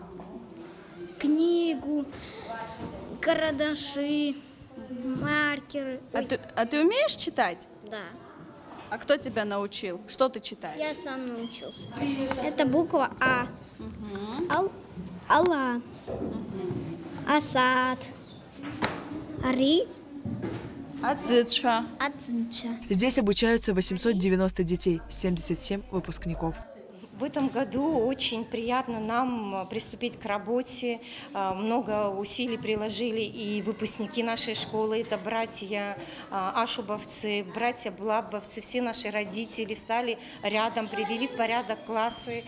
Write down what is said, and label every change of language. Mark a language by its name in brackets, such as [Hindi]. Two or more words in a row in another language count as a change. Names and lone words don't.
[Russian] Книгу, карандаши, маркеры. А ты умеешь читать? Да. А кто тебя научил? Что ты читаешь? Я сам научился. Это буква А. Алла. [Abkhazian] Асад. Ари. Ацидша. Ацинча. [Russian] Здесь обучаются 890 детей, 77 выпускников. В этом году очень приятно нам приступить к работе. Много усилий приложили и выпускники нашей школы. Это братья ашубовцы, братья блабовцы, все наши родители встали рядом, привели в порядок классы.